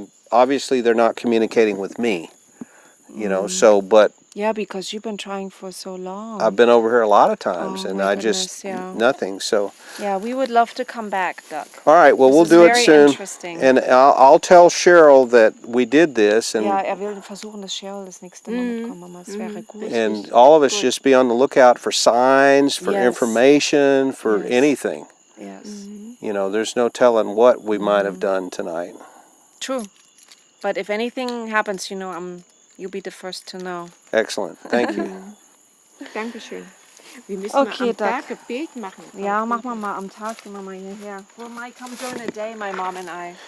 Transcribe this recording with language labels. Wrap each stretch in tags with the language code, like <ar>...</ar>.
<en>Obviously, they're not communicating with me, but Yeah, because you've been trying for so long. I've been over here a lot of times, Oh, and my I just, goodness, yeah. nothing. So, Yeah, we would love to come back, Doug. all right, well, This we'll is do it very soon. interesting. And I'll tell Cheryl that we did this, and</en> <de>Ja, will versuchen, dass Cheryl das nächste Mal mitkommt, Mama. Es wäre gut.</de> <en>and all of us just be on the lookout for signs, for Yes. information, for Yes. anything. Yes. There's no telling what we might have done tonight. True. But if anything happens, you'll be the first to know. Excellent. Thank you.</en> <de>Dankeschön. Wir müssen</de> <en>Okay,</en> <de>mal am</de> <en>Doc.</en> <de>Tag ein Bild machen. Ja, machen wir mal am Tag, gehen wir mal hierher.</de> <en>We might come during the day, my mom and I.</en>